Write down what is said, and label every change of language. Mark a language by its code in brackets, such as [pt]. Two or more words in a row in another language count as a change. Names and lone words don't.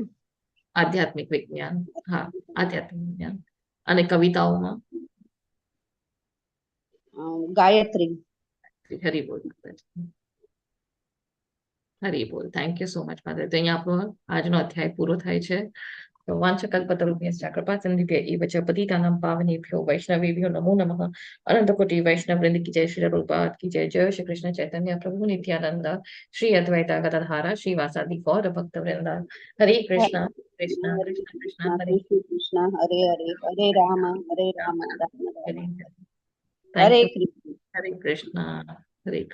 [gu] આધ્યાત્મિક વિજ્ઞાન. હા, આધ્યાત્મિક વિજ્ઞાન. અને કવિતાઓમાં ગાયત્રી. હરી બોલ. હરી બોલ. [en] thank you so much [gu] માતા. તો અહીંયા આપણો આજનો અધ્યાય પૂરો થાય છે. [sa] वाञ्छकल्पतरुभ्यश्च कृपासिन्धुभ्य एव च पतितानां पावनेभ्यो वैष्णवेभ्यो नमो नमः। [hi] अनंत कोटि वैष्णव वृंद की जय, श्री रूपात की जय, जय श्री कृष्ण चैतन्य प्रभु नित्यानंद, श्री अद्वैत गदाधर श्रीवासादि गौर भक्त वृंद। [sa] हरे कृष्णा कृष्णा हरे कृष्णा कृष्णा कृष्ण हरे कृष्ण कृष्ण हरे हरे, हरे राम राम राम हरे। हरे [en] थैंक [sa] हरे [en] यू। [sa] कृष्ण। हरे कृष्णा। हरे कृष्ण।